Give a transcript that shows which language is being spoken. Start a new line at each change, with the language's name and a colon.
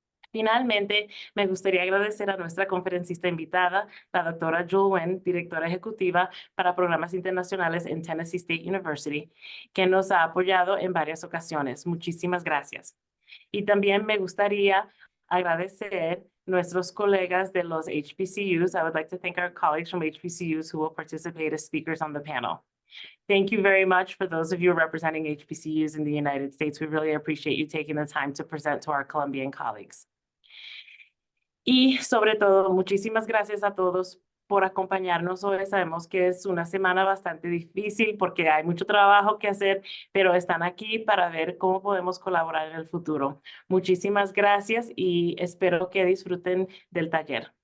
Spanish: Finalmente, me gustaría agradecer a nuestra conferencista invitada, la doctora Joel Wynn, directora ejecutiva para programas internacionales en Tennessee State University, que nos ha apoyado en varias ocasiones. Muchísimas gracias. Y también me gustaría agradecer nuestros colegas de los HBCUs.
English: I would like to thank our colleagues from HBCUs who will participate as speakers on the panel. Thank you very much for those of you representing HBCUs in the United States. We really appreciate you taking the time to present to our Colombian colleagues.
Spanish: Y sobre todo, muchísimas gracias a todos por acompañarnos hoy. Sabemos que es una semana bastante difícil porque hay mucho trabajo que hacer, pero están aquí para ver cómo podemos colaborar en el futuro. Muchísimas gracias y espero que disfruten del taller.